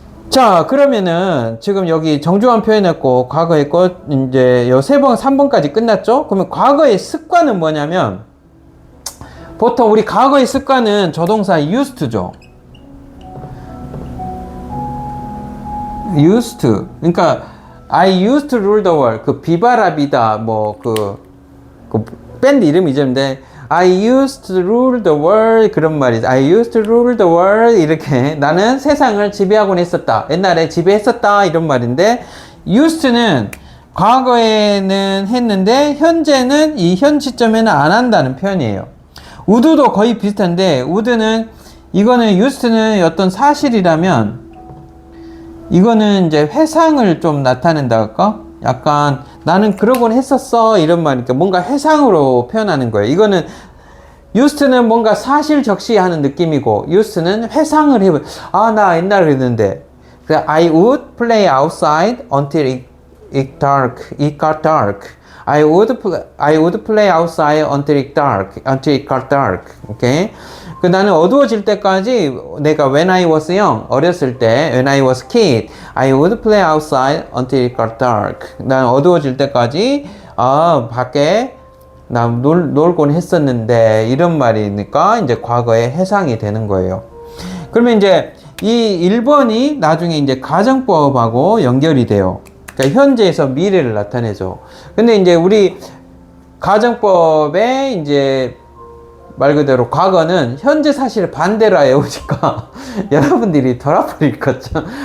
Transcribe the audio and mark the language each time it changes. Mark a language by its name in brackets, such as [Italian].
[Korean] 자, 그러면은 지금 여기 정중한 표현했고 과거의 것 이제 요 3번까지 끝났죠? 그러면 과거의 습관은 뭐냐면 보통 우리 과거의 습관은 조동사 used to죠. [English] used to. [Korean] 그러니까 [English] I used to rule the world. [Korean] 그 비바라비다 뭐 그 밴드 이름이죠인데 [English] I used to rule the world [Korean] 그런 말이죠. [English] I used to rule the world [Korean] 이렇게 나는 세상을 지배하곤 했었다. 옛날에 지배했었다 이런 말인데 used to는 과거에는 했는데 현재는 이 현 시점에는 안 한다는 표현이에요. would도 거의 비슷한데 would는 이거는 used는 어떤 사실이라면 이거는 이제 회상을 좀 나타낸다 할까? 약간 나는 그러곤 했었어 이런 말이니까 뭔가 회상으로 표현하는 거예요. 이거는 used는 뭔가 사실 적시하는 느낌이고 used는 회상을 해보. 나 옛날에 그랬는데 [English] I would play outside until it got dark. I would play outside until it got dark. [Korean] 오케이. 그 나는 어두워질 때까지 내가 [English] when I was young [Korean] 어렸을 때 [English] when I was kid I would play outside until it got dark. [Korean] 난 어두워질 때까지 밖에 나 놀곤 했었는데 이런 말이니까 이제 과거의 해상이 되는 거예요. 그러면 이제 이 1번이 나중에 이제 가정법하고 연결이 돼요. 그러니까 현재에서 미래를 나타내죠. 근데 이제 우리 가정법에 이제 말 그대로 과거는 현재 사실 반대로 해오니까 여러분들이 돌아버릴 거죠.